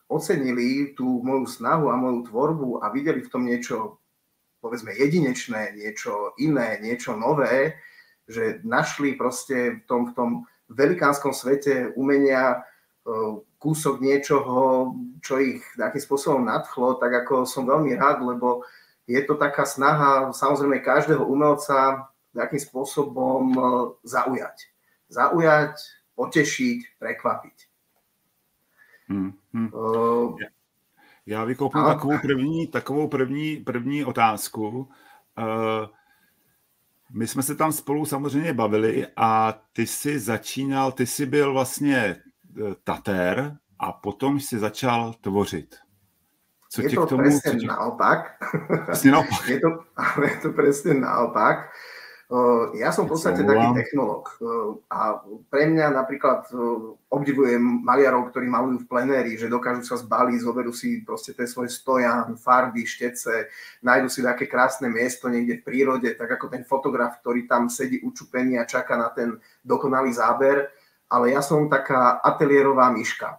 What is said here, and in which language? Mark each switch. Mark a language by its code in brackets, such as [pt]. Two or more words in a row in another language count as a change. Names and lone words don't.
[sk] ocenili tú moju snahu a moju tvorbu a videli v tom niečo povedzme jedinečné, niečo iné, niečo nové, že našli proste v tom velikánskom svete umenia kúsok niečoho, čo ich takým spôsobom nadchlo, tak ako som veľmi rád, lebo je to taká snaha samozrejme každého umelca takým spôsobom zaujať. Zaujať, potešiť, prekvapiť. [cs] Já vykopnu takovou první otázku. My jsme se tam spolu samozřejmě bavili a ty jsi byl vlastně tatér a potom jsi začal tvořit. Co je tě to k tomu, [sk] presne naopak. Presne naopak. Je to presne naopak. Ja som v podstate taký technológ a pre mňa napríklad obdivujem maliarov, ktorí malujú v plenéri, že dokážu sa zbaliť, zoberú si proste ten svoj stojan, farby, štece, nájdu si také krásne miesto niekde v prírode, tak ako ten fotograf, ktorý tam sedí učupený a čaká na ten dokonalý záber, ale ja som taká ateliérová myška.